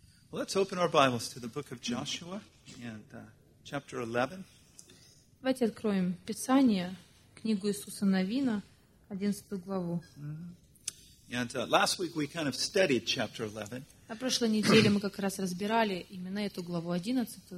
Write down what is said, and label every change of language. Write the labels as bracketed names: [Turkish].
[English] Well, let's open our Bibles to the book of Joshua and chapter 11. [Russian] Давайте откроем Писание, книгу Иисуса Навина, 11 главу. [English] And last week we kind of studied chapter 11. [Russian] На прошлой неделе мы как раз разбирали именно эту главу 11.